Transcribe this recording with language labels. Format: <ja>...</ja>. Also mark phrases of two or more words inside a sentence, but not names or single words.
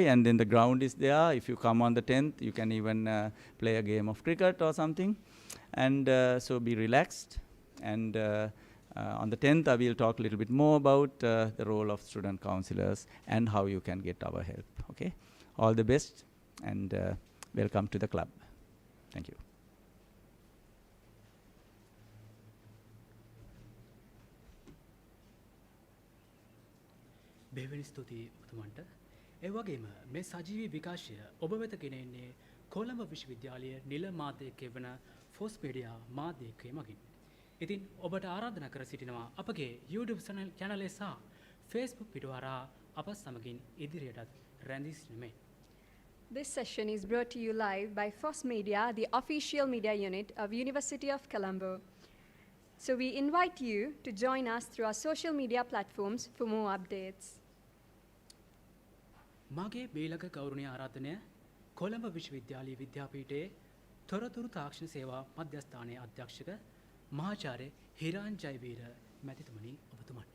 <en>And then the ground is there. If you come on the 10th, you can even play a game of cricket or something. And so be relaxed. And on the 10th, I will talk a little bit more about the role of student counselors and how you can get our help. Okay? All the best, and welcome to the club. Thank you.</en> <si>බෙහෙවින් ස්තුතියි ඔබතුමන්ට. ඒ වගේම මේ සජීවී විකාශය ඔබ වෙත ගෙන එන්නේ කොළඹ විශ්වවිද්‍යාලයේ නිල මාධ්‍යකය වන ෆෝස් මීඩියා මාධ්‍යකය මගින්. ඉතින් ඔබට ආරාධනා කර සිටිනවා අපගේ</si> <en>YouTube channel</en> <si>සහ Facebook පිටුව හරහා අප සමගින් ඉදිරියටත් රැඳී සිටින්න.</si> <en>This session is brought to you live by FOSS Media, the official media unit of University of Colombo. So we invite you to join us through our social media platforms for more updates.</en> <si>මාගේ බේලක ගෞරවනීය ආරාධනය කොළඹ විශ්වවිද්‍යාලීය විද්‍යාපීඨයේ තොරතුරු තාක්ෂණ සේවා මධ්‍යස්ථානයේ අධ්‍යක්ෂක මහාචාර්ය හිරාන් ජයවීර මැතිතුමනි ඔබතුමන්ට.</si>